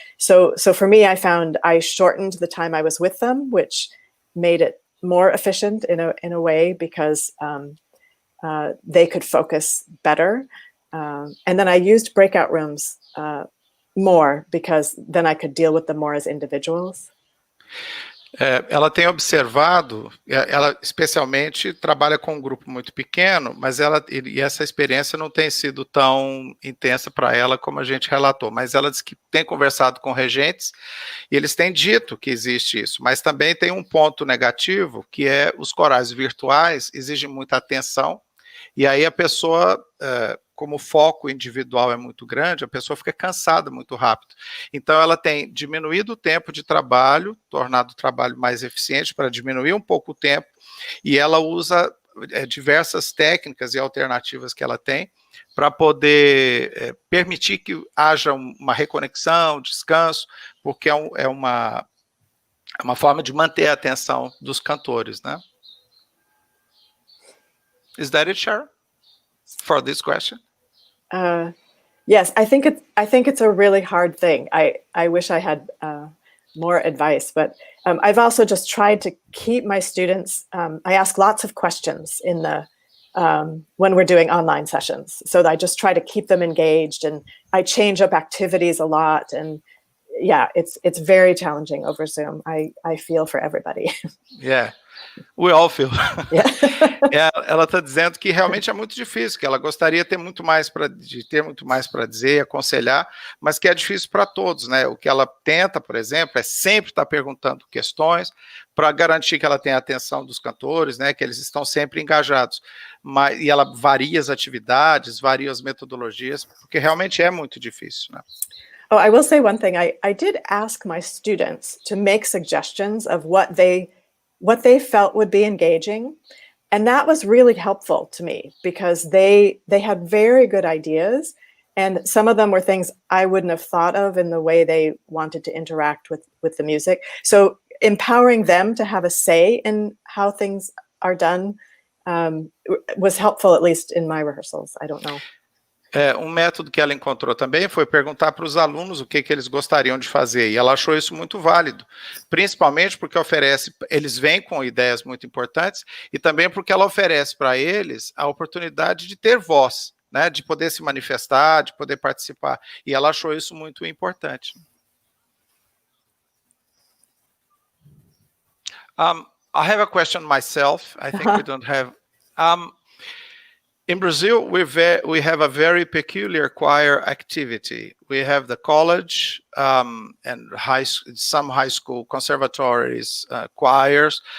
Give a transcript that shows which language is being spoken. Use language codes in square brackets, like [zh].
[en] So for me, I found I shortened the time I was with them, which made it more efficient in a way, because they could focus better. And then I used breakout rooms more, because then I could deal with them more as individuals. [pt] Ela tem observado, ela especialmente trabalha com um grupo muito pequeno, mas e essa experiência não tem sido tão intensa para ela como a gente relatou, mas ela diz que tem conversado com regentes e eles têm dito que existe isso, mas também tem um ponto negativo, que é os corais virtuais exigem muita atenção, e aí a pessoa, como o foco individual é muito grande, a pessoa fica cansada muito rápido. Então, ela tem diminuído o tempo de trabalho, tornado o trabalho mais eficiente para diminuir um pouco o tempo, e ela usa diversas técnicas e alternativas que ela tem para poder permitir que haja uma reconexão, descanso, porque é uma forma de manter a atenção dos cantores, né? [en] Is that it, Sharon, for this question? Yes, I think it's a really hard thing. I wish I had more advice, but I've also just tried to keep my students. I ask lots of questions in the when we're doing online sessions, so that I just try to keep them engaged, and I change up activities a lot. And yeah, it's very challenging over Zoom. I feel for everybody. Yeah. We all feel. Yeah. [pt] Ela está dizendo que realmente é muito difícil, que ela gostaria de ter muito mais para dizer, aconselhar, mas que é difícil para todos, né? O que ela tenta, por exemplo, é sempre estar perguntando questões para garantir que ela tenha a atenção dos cantores, né? Que eles estão sempre engajados. E ela varia as atividades, varia as metodologias, porque realmente é muito difícil, né? [en] Oh, I will say one thing. I did ask my students to make suggestions of what they felt would be engaging. And that was really helpful to me, because they had very good ideas. And some of them were things I wouldn't have thought of in the way they wanted to interact with the music. So empowering them to have a say in how things are done was helpful, at least in my rehearsals. I don't know. [pt] Um método que ela encontrou também foi perguntar para os alunos o que eles gostariam de fazer, e ela achou isso muito válido, principalmente porque eles vêm com ideias muito importantes, e também porque ela oferece para eles a oportunidade de ter voz, né, de poder se manifestar, de poder participar, e ela achou isso muito importante. [en] I have a question myself. I think we don't have... In Brazil, we have a very peculiar choir activity. We have the college and some high school conservatories, choirs.